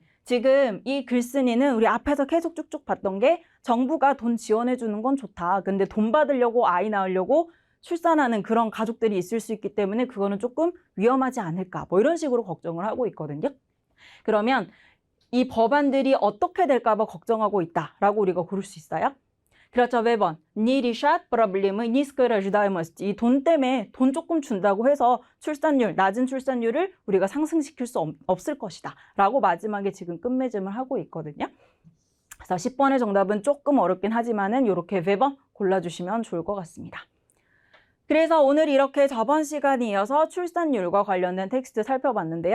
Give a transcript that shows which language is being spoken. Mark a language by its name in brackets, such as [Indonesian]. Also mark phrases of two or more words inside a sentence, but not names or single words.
[Korean] 지금 이 글쓴이는 우리 앞에서 계속 쭉쭉 봤던 게 정부가 돈 지원해 주는 건 좋다. 근데 돈 받으려고 아이 낳으려고 출산하는 그런 가족들이 있을 수 있기 때문에 그거는 조금 위험하지 않을까. 뭐 이런 식으로 걱정을 하고 있거든요. 그러면 이 법안들이 어떻게 될까 봐 걱정하고 있다라고 우리가 고를 수 있어요. 그렇죠. [Russian] 매번 не решат проблемы низкой рождаемости. [Korean] 이 돈 때문에 돈 조금 준다고 해서 낮은 출산율을 우리가 상승시킬 수 없을 것이다 라고 마지막에 지금 끝맺음을 하고 있거든요. 그래서 10번의 정답은 조금 어렵긴 하지만은 이렇게 매번 골라주시면 좋을 것 같습니다. 그래서 오늘 이렇게 저번 시간에 이어서 출산율과 관련된 텍스트 살펴봤는데요.